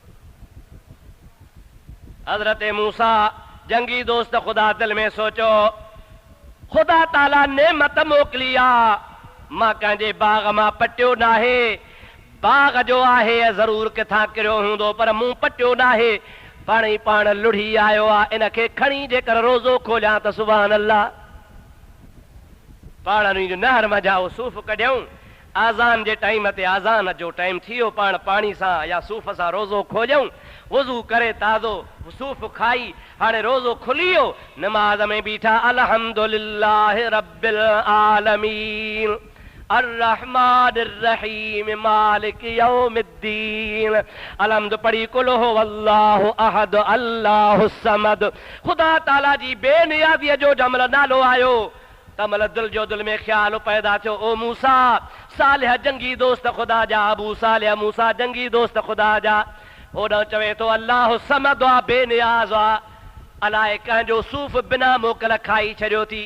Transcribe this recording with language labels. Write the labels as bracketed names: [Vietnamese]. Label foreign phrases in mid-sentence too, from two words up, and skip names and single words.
[Sindhi] हज़रत मूसा जंगी दोस्त खुदा दिल में सोचो, खुदा ताला नेमत मोकिली आहे, मां कंहिंजे बाग मां पटियो न आहे, बाग जो आहे ज़रूर किथां किरियो हूंदो पर मूं पटियो न आहे, पाण ई पाण लुढ़ी आयो आहे, इनखे खणी जेकर रोज़ो खोलियां त [Arabic] سبحان الله. [Sindhi] पाण नहर मझां सूफ़ कढियऊं, आज़ान जे टाइम ते आज़ान जो टाइम थियो, पाण पाणी सां या सूफ़ सां रोज़ो खोलियऊं, वुज़ू करे ताज़ो सूफ़ खाई, हाणे रोज़ो खुली वियो, नमाज़ में बीठा, [Arabic] الحمد لله رب العالمين الرحمن الرحيم مالك يوم الدين، الحمد पढ़ी قل هو الله أحد الله الصمد. [Sindhi] खुदा ताला जी बेनियाज़ीअ जो जमल नालो आयो तमल दिल जो दिल में ख्याल पैदा थियो, ओ मूसा सालिह जंगी दोस्त खुदा जा, अबू सालिह मूसा जंगी दोस्त खुदा जा। ओॾां चवे थो अल्लाह समद आहे, बेनियाज़ आहे, अलाए कंहिंजो सूफ़ बिना मोकल खाई छॾियो थी।